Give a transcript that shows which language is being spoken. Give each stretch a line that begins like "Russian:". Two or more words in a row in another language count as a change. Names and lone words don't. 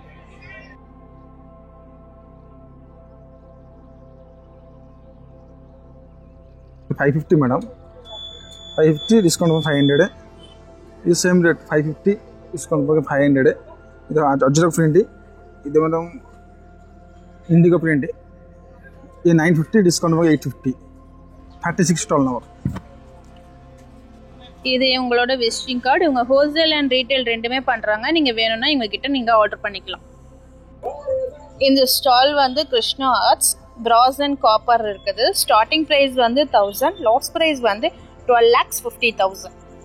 English: $550 madam, 550 discount for 500. This same rate 550 discount for 500. This ajrak print. This madam indigo print
Hindi: ये 950 डिस्काउंट होगा
English: 850 36 stall number
Tamil: இது உங்களோட விசிட்டிங் கார்டு. இவங்க
English: wholesale and retail
Tamil: ரெண்டுமே பண்ணுறாங்க. நீங்கள் வேணும்னா இவங்ககிட்ட நீங்கள் ஆர்டர் பண்ணிக்கலாம். இந்த ஸ்டால் வந்து கிருஷ்ணா ஆர்ட்ஸ் பிராஸ் அண்ட் காப்பர் இருக்குது.
English: starting price
Tamil: வந்து 1000,
English: last price
Tamil: வந்து 12,50,000.